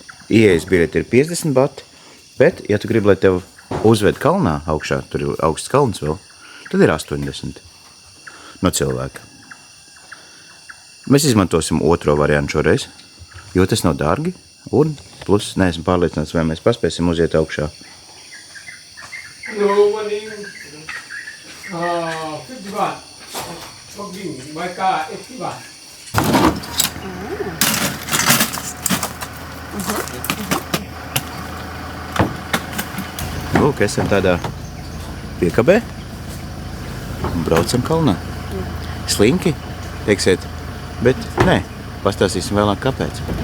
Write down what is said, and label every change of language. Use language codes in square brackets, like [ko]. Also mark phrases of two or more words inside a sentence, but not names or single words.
[lv] Ieejas biļeti ir 50 bati, bet, ja tu gribi, lai tev uzved kalnā augšā, tur ir augsts kalns vēl, tad ir 80 no cilvēka. Mēs izmantosim otro variantu šoreiz, jo tas nav dārgi, un plus neesmu pārliecināts, vai mēs paspēsim uziet augšā. [en] No, morning. 50 baht. Walking by car 80 baht. [lv] Lūk, esam tādā piekabē un braucam kalnā. Slinki, teiksiet, bet nē, pastāstīsim vēlāk kāpēc.